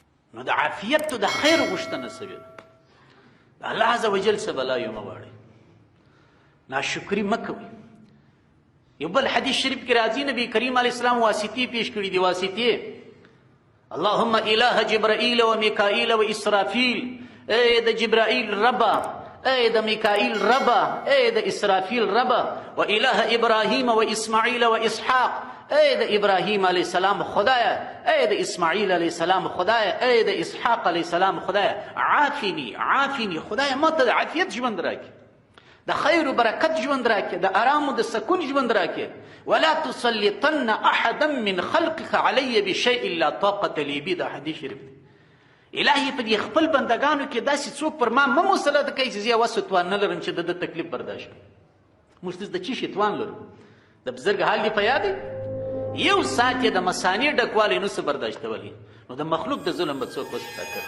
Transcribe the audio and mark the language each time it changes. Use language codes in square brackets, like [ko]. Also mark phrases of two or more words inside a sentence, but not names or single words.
[ps] نو د عافیت د خیر غوښتنه سوې ده. د [ar] الله عز وجل [ps] څه بلایې مه غواړئ، ناشکري مه کوئ. یو بل حدیث شریف کې راځي نبی کریم [ar] علیه السلام [ps] واسطې پیش کړي دي. واسطې [ar] اللهم اله جبرائیل و میکائیل و اسرافیل، [ps] ای د جبرائیل ربا، ای د میکائیل ربا، ای د اسرافیل ربا، [ar] و اله ابراهیم و اسماعیل و اسحاق، [ps] ای د ابراهیم [ar] علیه السلام [ps] خدایا، ای د اسماعیل [ar] علیه السلام [ps] خدایا، ای د اسحاق [ar] علیه السلام [ps] خدایا، [ar] عافنی عافنی، [ps] خدایا ما ته د عافیت ژوند راکړي، د خیر و برکت ژوند راکړي، د آرام و د سکون ژوند راکړي. [ar] ولا تسلطن احدا من خلقك علی بشیء لا طاقة لی به، [ps] دا حدیث شریف دی. الهي په دې خپل بندگانو کې داسې څوک پر ما مه مسلط کوي چې زه یې وس توان نه لرم چې د ده تکلیف برداشت کړم. موږ د چی شي توان لرو؟ د بزرګ حال دې په یاد دی؟ یو ساعت یې د مثانې ډکوالی نه څه برداشتولی، نو د مخلوق د ظلم به څوک وستا کړ؟